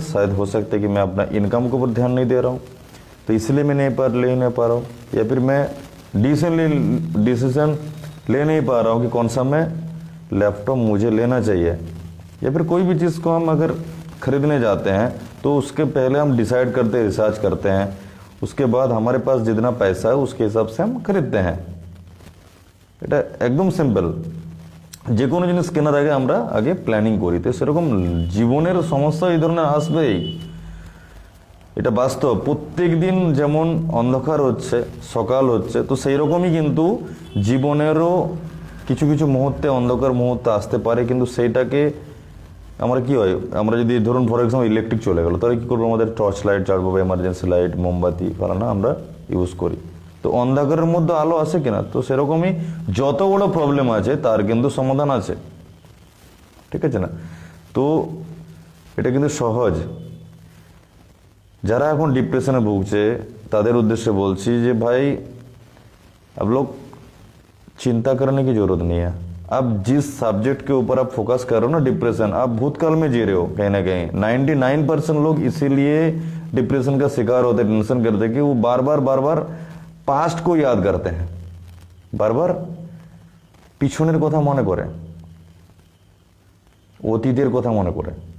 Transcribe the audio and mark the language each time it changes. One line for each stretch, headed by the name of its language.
Hindi: शायद हो सकता है कि मैं अपना इनकम के ऊपर ध्यान नहीं दे रहा हूँ, तो इसलिए मैं ले नहीं पा रहा हूँ, या फिर मैं डिसीजन ले नहीं पा रहा हूँ कि कौन सा मैं लैपटॉप मुझे लेना चाहिए। या फिर कोई भी चीज़ को हम अगर खरीदने जाते हैं तो उसके पहले हम डिसाइड करते हैं, रिसर्च करते हैं, उसके बाद हमारे पास जितना पैसा है उसके हिसाब से हम खरीदते हैं।
Bangla: এটা একদম সিম্পল। যে কোনো জিনিস কেনার আগে আমরা আগে প্ল্যানিং করি, তো সেরকম জীবনের সমস্যা এই ধরনের আসবেই, এটা বাস্তব। প্রত্যেক দিন যেমন অন্ধকার হচ্ছে, সকাল হচ্ছে, তো সেই রকমই কিন্তু জীবনেরও কিছু কিছু মুহূর্তে অন্ধকার মুহূর্তে আসতে পারে। কিন্তু সেইটাকে আমরা কি হয়, আমরা যদি ধরুন ফর এক্সাম্পল ইলেকট্রিক চলে গেল, তাহলে কী করবো, আমাদের টর্চ লাইট জ্বালবো বা এমার্জেন্সি লাইট, মোমবাতি ফালানা আমরা ইউজ করি। তো অন্ধকারের মধ্যে আলো আসে কিনা, তো সেরকমই যত বড় প্রবলেম আছে তার কিন্তু সমাধান আছে, ঠিক আছে না? তো এটা কিন্তু সহজ। যারা এখন ডিপ্রেশনে ভুগছে তাদের
Hindi: उद्देश्य बोलছি যে भाई अब लोग चिंता करने की जरूरत नहीं है। अब जिस सब्जेक्ट के ऊपर आप फोकस कर रहे हो ना, डिप्रेशन, आप भूतकाल में जी रहे हो कहीं ना कहीं। 99% लोग इसीलिए डिप्रेशन का शिकार होते, टेंशन करते कि वो बार बार पास्ट को याद करते हैं, बार बार
Bangla: পিছনের কথা মনে করে,
Hindi: অতীতের কথা মনে করে।